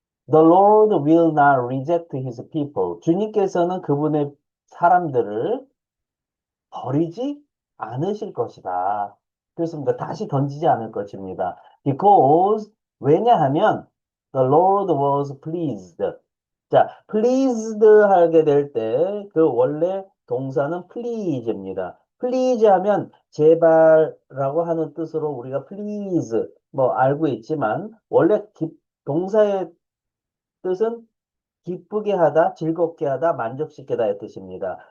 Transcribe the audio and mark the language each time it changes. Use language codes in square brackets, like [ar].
[en] The Lord will not reject his people. [ko] 주님께서는 그분의 사람들을 버리지 않으실 것이다. 그렇습니다. 다시 던지지 않을 것입니다. [en] Because, [ko] 왜냐하면, [en] the Lord was pleased. [ko] 자, pleased 하게 될 때, 그 원래 동사는 please입니다. please 하면 제발라고 하는 뜻으로 우리가 please, 뭐 알고 있지만, 원래 동사의 뜻은 기쁘게 하다, 즐겁게 하다, 만족시키다의 뜻입니다.